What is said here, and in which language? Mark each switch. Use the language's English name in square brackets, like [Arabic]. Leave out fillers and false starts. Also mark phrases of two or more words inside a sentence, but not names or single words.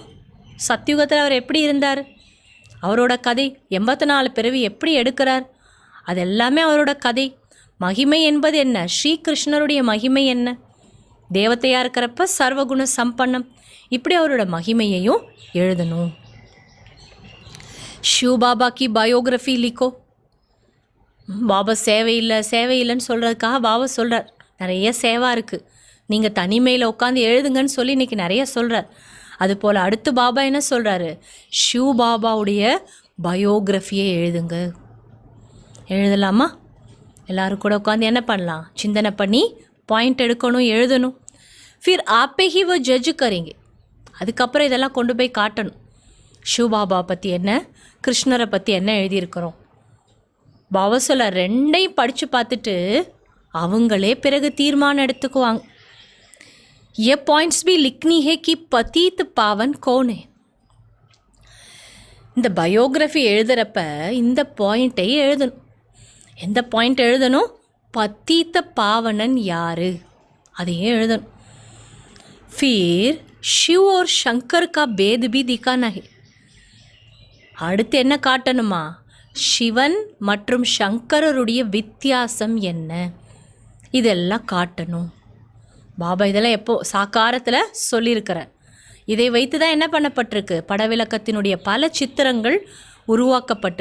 [Tamil] சத்யுகத்தில் அவர் எப்படி இருந்தார், அவரோட கதை 84 பிறவி எப்படி எடுக்கிறார், அது எல்லாமே அவரோட கதை. மகிமை என்பது என்ன? ஸ்ரீகிருஷ்ணருடைய மகிமை என்ன? தேவதையாக இருக்கிறப்ப சர்வகுண சம்பன்னம். இப்படி அவரோட மகிமையையும் எழுதணும். [Hindi] शिव बाबा की बायोग्राफी लिखो. [Tamil] பாபா சேவையில்லைன்னு சொல்கிறதுக்காக பாபா சொல்கிறார், நிறைய சேவா இருக்குது, நீங்கள் தனிமையில் உட்காந்து எழுதுங்கன்னு சொல்லி இன்றைக்கி நிறைய சொல்கிறார். அதுபோல் அடுத்து பாபா என்ன சொல்கிறாரு? ஷிவ் பாபாவுடைய பயோகிராஃபியை எழுதுங்க. எழுதலாமா? எல்லோரும் கூட உட்காந்து என்ன பண்ணலாம்? சிந்தனை பண்ணி பாயிண்ட் எடுக்கணும், எழுதணும். [Hindi] फिर आपे ही वो जज करेंगे. [Tamil] அதுக்கப்புறம் இதெல்லாம் கொண்டு போய் காட்டணும். ஷிவ் பாபா பற்றி என்ன, கிருஷ்ணரை பற்றி என்ன எழுதியிருக்கிறோம். பாபா சொல்ல, ரெண்டையும் படித்து பார்த்துட்டு அவங்களே பிறகு தீர்மானம் எடுத்துக்குவாங்க. [Hindi] ये पॉइंट्स भी लिखनी है कि पतित पावन कौन है. [Tamil] இந்த பயோகிராஃபி எழுதுகிறப்ப இந்த பாயிண்ட்டை எழுதணும். எந்த பாயிண்ட் எழுதணும்? பத்தித்த பாவனன் யார், அதையே எழுதணும். [Hindi] फिर शिव और शंकर का भेद भी दिखाना है. [Tamil] அடுத்து என்ன காட்டணுமா? சிவன் மற்றும் சங்கரருடைய வித்தியாசம் என்ன, இதெல்லாம் காட்டணும். பாபா இதெல்லாம் எப்போ சாக்காரத்தில் சொல்லியிருக்கிறார். இதை வைத்து தான் என்ன பண்ணப்பட்டிருக்கு? படவிளக்கத்தினுடைய பல சித்திரங்கள் உருவாக்கப்பட்டிருக்கு.